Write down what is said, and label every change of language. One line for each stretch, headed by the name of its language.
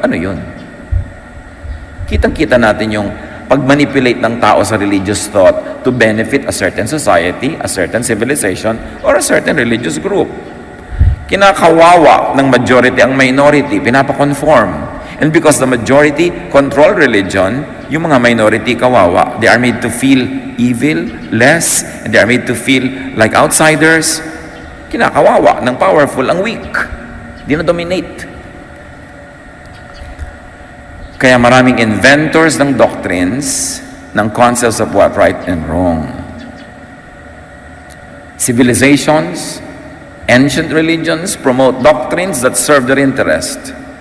Filipino: Ano yun? Kitang-kita natin yung pag-manipulate ng tao sa
English: religious thought to benefit a certain society, a certain civilization, or a certain religious group.
Filipino: Kinakawawa ng majority ang minority, pinapakonform.
English: And because the majority control religion,
Filipino: yung mga minority kawawa,
English: they are made to feel evil, less, and they are made to feel like outsiders.
Filipino: Kinakawawa ng powerful ang weak. Dinodominate. Kaya maraming inventors ng doctrines, ng
English: concepts of what right and wrong. Civilizations, ancient religions promote doctrines that serve their interest.